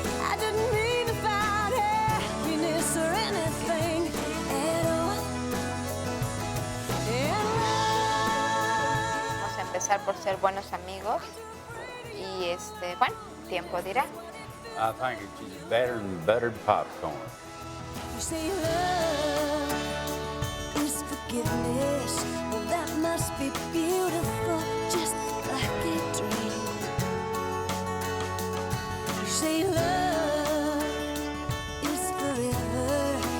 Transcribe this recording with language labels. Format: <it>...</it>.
<en>I didn't mean about happiness or anything at all.</en> <es>Vamos a empezar por ser buenos amigos y bueno, tiempo dirá.</es> <en>I think it's just better than buttered popcorn. You say love is forgiveness. Well, that must be beautiful, just like a dream. You say love is forever.</en>